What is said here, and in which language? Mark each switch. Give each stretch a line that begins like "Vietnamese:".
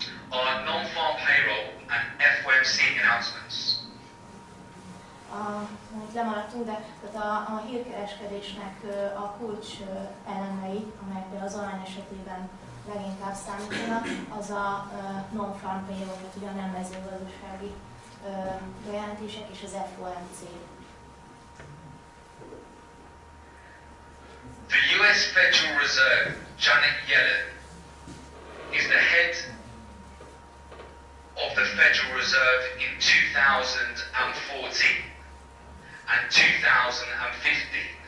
English: Our non-farm payroll and FOMC announcements.
Hungarian: Amit lemaradtunk, de tehát a hírkereskedésnek a kulcs elemei, amelyek az arany esetében leginkább számítanak, az a non-farm payroll, tehát ugye a nem mezőgazdasági bejelentések és az FOMC.
English: The US Federal Reserve, Janet Yellen, is the head of the Federal Reserve in 2014 and 2015.